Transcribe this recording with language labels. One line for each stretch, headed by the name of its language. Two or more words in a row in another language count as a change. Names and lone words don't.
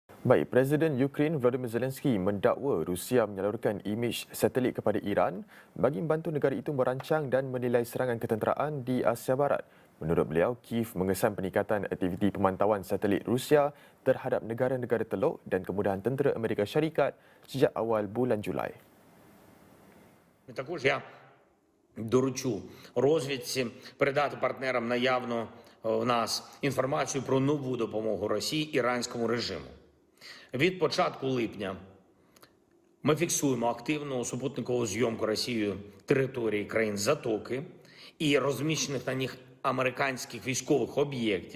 Malay: Baik, Presiden Ukraine Volodymyr Zelensky mendakwa Rusia menyalurkan imej satelit kepada Iran bagi membantu negara itu merancang dan menilai serangan ketenteraan di Asia Barat. Menurut beliau, Kiev mengesan peningkatan aktiviti pemantauan satelit Rusia terhadap negara-negara teluk dan kemudahan tentera Amerika Syarikat sejak awal bulan Julai.
Ukrainian: Також я доручу розвідці передати партнерам наявну в нас інформацію про нову допомогу Росії іранському режиму. Від початку липня ми фіксуємо активну супутникову зйомку Росією території країн Затоки і розміщених на них американських військових об'єктів.